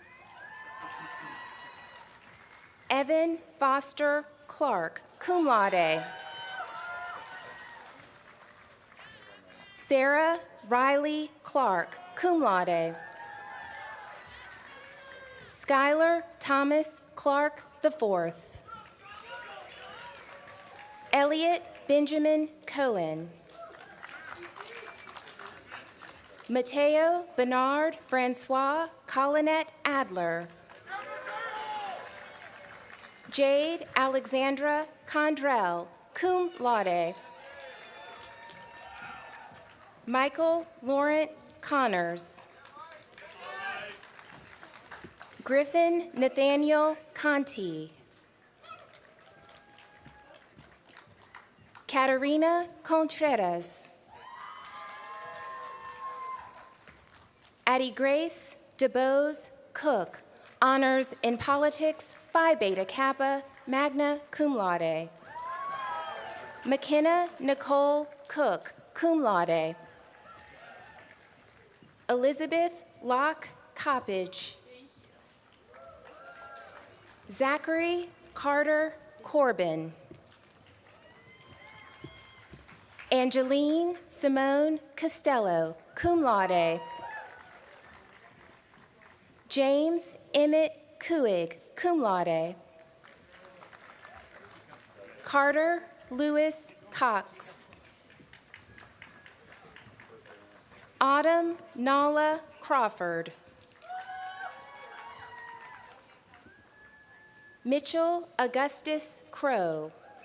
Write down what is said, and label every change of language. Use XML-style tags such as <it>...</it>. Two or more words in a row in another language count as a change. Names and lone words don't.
<en>Evan Foster Clark,</en> <la>cum laude.</la> <en>Sarah Riley Clark,</en> <la>cum laude.</la> <en>Skylar Thomas Clark IV. Elliot Benjamin Cohen. Mateo Bernard Francois Collinet Adler. Jade Alexandra Condrell,</en> <la>cum laude.</la> <en>Michael Laurent Connors. Griffin Nathaniel Conti. Caterina Contreras. Addie Grace DeBose Cook, honors in politics, Phi Beta Kappa,</en> <la>magna cum laude.</la> <en>McKenna Nicole Cook,</en> <la>cum laude.</la> <en>Elizabeth Locke Coppage. Zachary Carter Corbin. Angeline Simone Costello,</en> <la>cum laude.</la> <en>James Emmett Kuig,</en> <la>cum laude.</la> <en>Carter Lewis Cox. Autumn Nala Crawford. Mitchell Augustus Crow.</en>